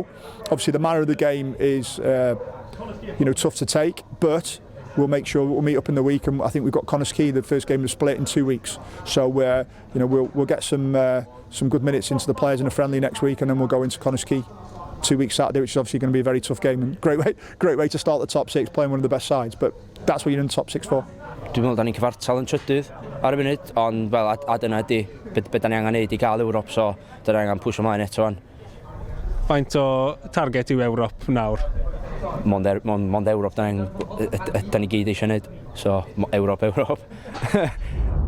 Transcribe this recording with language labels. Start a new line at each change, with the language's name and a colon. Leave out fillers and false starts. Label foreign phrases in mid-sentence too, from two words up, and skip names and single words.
English: Obviously, the manner of the game is tough to take, but we'll make sure we'll meet up in the week, and I think we've got Connah's Quay, the first game of the split, in 2 weeks. So we'll get some good minutes into the players in a friendly next week, and then we'll go into Connah's Quay 2 weeks Saturday, which is obviously going to be a very tough game and great way to start the top six, playing one of the best sides. But that's what you're in the top six for.
Welsh: Dwi'n meddwl da ni'n cyfartal yn trydydd ar y funud, ond fel a dyna ydy beth da ni angen neud i gael Ewrop, so da ni angen pwysio ymlaen eto fan. Faint o target yw Ewrop nawr? Mond Ewrop da ni gyd eisiau neud, so Ewrop.